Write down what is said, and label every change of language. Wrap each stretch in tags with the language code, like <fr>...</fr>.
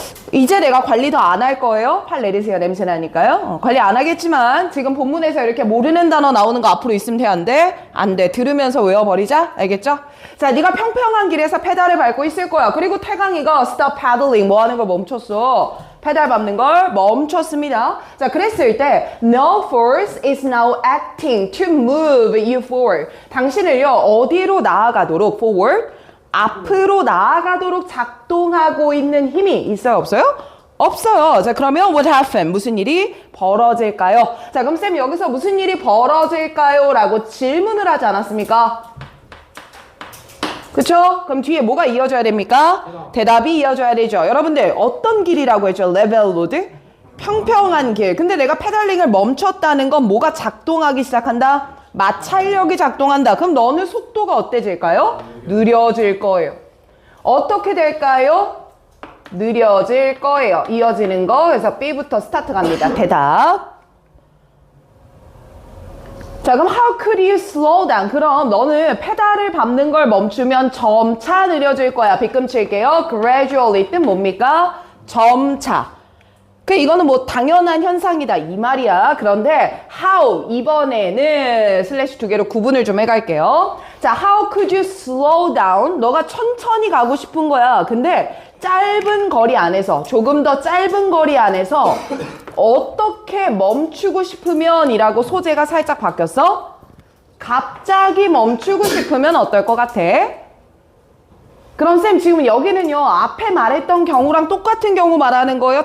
<ko>이제 내가 관리 더 안 할 거예요? 팔 내리세요. 냄새 나니까요. 관리 안 하겠지만 지금 본문에서 이렇게 모르는 단어 나오는 거 앞으로 있으면 돼? 안 돼? 안 돼. 들으면서 외워버리자. 알겠죠? 자, 네가 평평한 길에서 페달을 밟고 있을 거야. 그리고 태강이가</ko> <en>stop paddling</en> <ko>뭐 하는 걸 멈췄어? 페달 밟는 걸 멈췄습니다.</ko> <en>자, 그랬을 때 no force is now acting to move you forward.</en> <ko>당신을요 어디로 나아가도록 forward? 앞으로 나아가도록 작동하고 있는 힘이 있어요? 없어요? 없어요. 자, 그러면</ko> <en>what happened?</en> <ko>무슨 일이 벌어질까요? 자, 그럼 쌤 여기서 무슨 일이 벌어질까요? 라고 질문을 하지 않았습니까? 그쵸? 그럼 뒤에 뭐가 이어져야 됩니까? 대답이 이어져야 되죠. 여러분들 어떤 길이라고 했죠? 레벨 로드? 평평한 길. 근데 내가 페달링을 멈췄다는 건 뭐가 작동하기 시작한다? 마찰력이 작동한다. 그럼 너는 속도가 어때질까요? 느려질 거예요. 어떻게 될까요? 느려질 거예요. 이어지는 거. 그래서 B부터 스타트 갑니다. 대답.</ko> <en>자, 그럼 how could you slow down?</en> <ko>그럼 너는 페달을 밟는 걸 멈추면 점차 느려질 거야. 빗금 칠게요. gradually 뜻 뭡니까? 점차. 이거는 뭐 당연한 현상이다 이 말이야. 그런데 how 이번에는 슬래시 2개로 구분을 좀 해갈게요.</ko> <en>자, how could you slow down?</en> <ko>너가 천천히 가고 싶은 거야. 근데 짧은 거리 안에서 조금 더 짧은 거리 안에서 어떻게 멈추고 싶으면 이라고 소재가 살짝 바뀌었어? 갑자기 멈추고 싶으면 어떨 것 같아? 그럼 쌤 지금 여기는요 앞에 말했던 경우랑 똑같은 경우 말하는 거예요?</ko>